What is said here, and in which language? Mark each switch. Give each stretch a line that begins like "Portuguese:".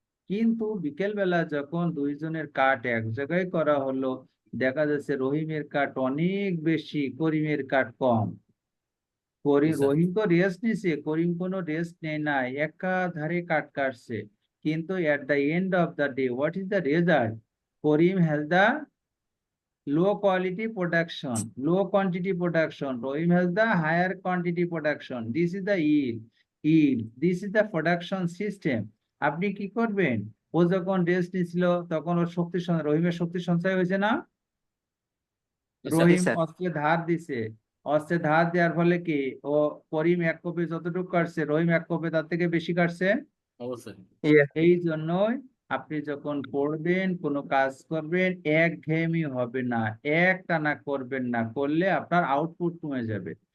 Bangla: কিন্তু বিকেল বেলা যখন দুইজনের কাট এক জায়গায় করা হলো, দেখা যাচ্ছে রহিমের কাট অনেক বেশি, করিমের কাট কম। জি স্যার। রহিম তো রেস্ট নিছে, করিম কোনো রেস্ট নেয় নাই, একাধারে কাট কাটছে। কিন্তু
English: At the end of the day, what is the result? Karim has the low quality production, low quantity production. Rohim has the higher quantity production. This is the yield. This is the production system.
Bangla: আপনি কি করবেন? ও যখন rest নিছিল তখন ওর রহিমের শক্তি সঞ্চয় হয়েছে না? জি স্যার। রহিম স্যার। অস্ত্রে ধার দিছে, অস্ত্রে ধার দেওয়ার ফলে কি ও করিম এক কোপে যতটুকু কাটছে, রহিম এক কোপে তার থেকে বেশি কাটছে। অবশ্যই। এই জন্যই আপনি যখন পড়বেন, কোনো কাজ করবেন, একঘেয়েমি হবে না, একটানা করবেন না, করলে আপনার আউটপুট কমে যাবে।